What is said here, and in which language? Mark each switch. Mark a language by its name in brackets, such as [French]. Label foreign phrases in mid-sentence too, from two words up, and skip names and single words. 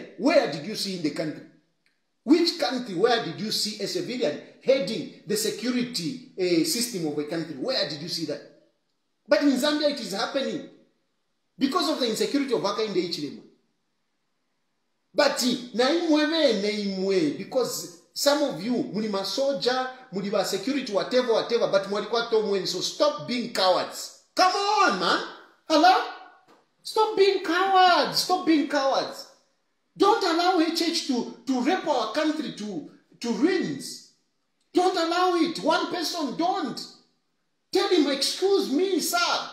[English] Where did you see in the country? Which country, where did you see a civilian heading the security system of a country? Where did you see that? But in Zambia it is happening because of the insecurity of Hakainde Hichilema. [Bemba] But naimwe [English] because some of you [Bemba] muli masoja, muli ba security, [English] whatever, but [Bemba] mwalikuwa tomweni. [English] So stop being cowards. Come on, man. Hello? Stop being cowards. Stop being cowards. Don't allow HH to rape our country to ruins. Don't allow it. One person, don't. Tell him, excuse me, sir.